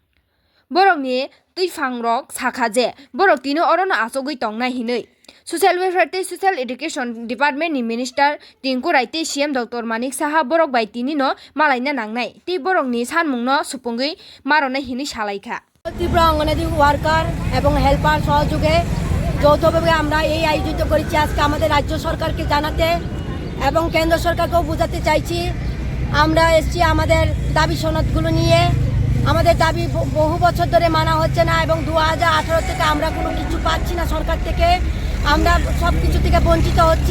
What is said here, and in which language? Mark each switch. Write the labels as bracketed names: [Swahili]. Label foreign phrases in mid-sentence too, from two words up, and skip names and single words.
[Kok Borok] Borok ni tuifang rok sakhaje borok tino orono asogui tongnai hinui. Social Welfare tei Social Education Department ni Minister Tinku Rai tei CM Dr. Manik Saha borok bai tini no malaina nangnai tei borok ni sanmung no supungui marona hinui salaikha. [Bangla] তীব্র অঙ্গনাদি ওয়ার্কার এবং হেল্পার সহযোগে যৌথভাবে আমরা এই আয়োজিত করেছি আজকে আমাদের রাজ্য সরকারকে জানাতে এবং কেন্দ্র সরকারকেও বোঝাতে চাইছি আমরা এসেছি আমাদের দাবি সনদগুলো নিয়ে। আমাদের দাবি বহু বছর ধরে মানা হচ্ছে না এবং 2018 থেকে আমরা কোনো কিছু পাচ্ছি না সরকার থেকে, আমরা সব কিছু থেকে বঞ্চিত হচ্ছি।